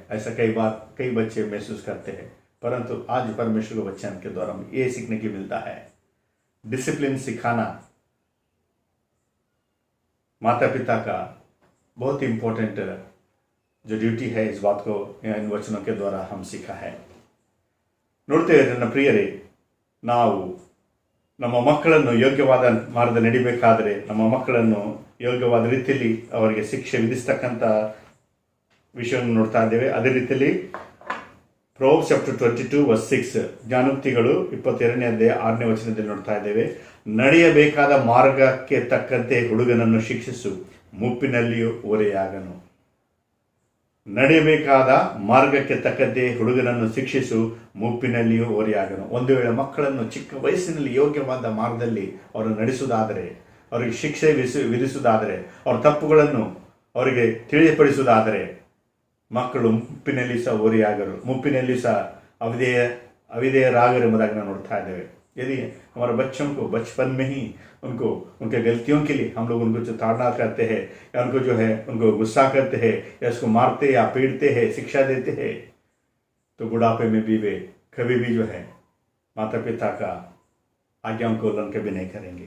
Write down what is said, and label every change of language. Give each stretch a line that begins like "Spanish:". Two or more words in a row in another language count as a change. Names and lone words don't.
Hindi: ऐसा कई बार कई बच्चे महसूस करते हैं. परंतु आज परमेश्वर के वचन के द्वारा हमें ये सीखने की मिलता है. डिसिप्लिन सिखाना माता पिता का बहुत इंपॉर्टेंट जो ड्यूटी है. इस बात को इन वचनों के द्वारा हम सीखा है.
Kannada: ನೋಡ್ತೇವೆ ನನ್ನ ಪ್ರಿಯರೇ, ನಾವು ನಮ್ಮ ಮಕ್ಕಳನ್ನು ಯೋಗ್ಯವಾದ ಮಾರ್ಗದಲ್ಲಿ ನಡಿಬೇಕಾದರೆ, ನಮ್ಮ ಮಕ್ಕಳನ್ನು ಯೋಗ್ಯವಾದ ರೀತಿಯಲ್ಲಿ ಅವರಿಗೆ ಶಿಕ್ಷೆ ವಿಧಿಸ್ತಕ್ಕಂಥ ವಿಷಯವನ್ನು ನೋಡ್ತಾ ಇದ್ದೇವೆ. ಅದೇ ರೀತಿಯಲ್ಲಿ
English: Proverbs chapter 22 verse 6
Kannada: ಜ್ಞಾನೋಕ್ತಿಗಳು 22ನೇ ಅಧ್ಯಾಯ 6ನೇ ವಚನದಲ್ಲಿ ನೋಡ್ತಾ ಇದ್ದೇವೆ. ನಡೆಯಬೇಕಾದ ಮಾರ್ಗಕ್ಕೆ ತಕ್ಕಂತೆ ಹುಡುಗನನ್ನು ಶಿಕ್ಷಿಸು, ಮುಪ್ಪಿನಲ್ಲಿಯೂ ಓರೆಯಾಗನು. ನಡೆಯಬೇಕಾದ ಮಾರ್ಗಕ್ಕೆ ತಕ್ಕಂತೆ ಹುಡುಗನನ್ನು ಶಿಕ್ಷಿಸು, ಮುಪ್ಪಿನಲ್ಲಿಯೂ ಓರೆಯಾಗನು. ಒಂದು ವೇಳೆ ಮಕ್ಕಳನ್ನು ಚಿಕ್ಕ ವಯಸ್ಸಿನಲ್ಲಿ ಯೋಗ್ಯವಾದ ಮಾರ್ಗದಲ್ಲಿ ಅವರನ್ನು ನಡೆಸುವುದಾದರೆ, ಅವರಿಗೆ ಶಿಕ್ಷೆ ವಿಧಿಸುವುದಾದರೆ, ಅವರ ತಪ್ಪುಗಳನ್ನು ಅವರಿಗೆ ತಿಳಿಯಪಡಿಸುವುದಾದರೆ ಮಕ್ಕಳು ಮುಪ್ಪಿನಲ್ಲಿ ಸಹ ಓರೆಯಾಗರು, ಮುಪ್ಪಿನಲ್ಲಿ ಸಹ अविधेयरागर ಎಂಬುದಾಗಿ ನಾವು ನೋಡ್ತಾ ಇದ್ದೇವೆ.
Hindi: यदि हमारे बच्चों को बचपन में ही उनको उनके गलतियों के लिए हम लोग उनको जो ताड़ना करते हैं या उनको जो है उनको गुस्सा करते हैं या उसको मारते या पीटते हैं, शिक्षा देते हैं, तो बुढ़ापे में भी वे कभी भी जो है माता पिता का आज्ञाओं को उल्लंघन कभी नहीं करेंगे.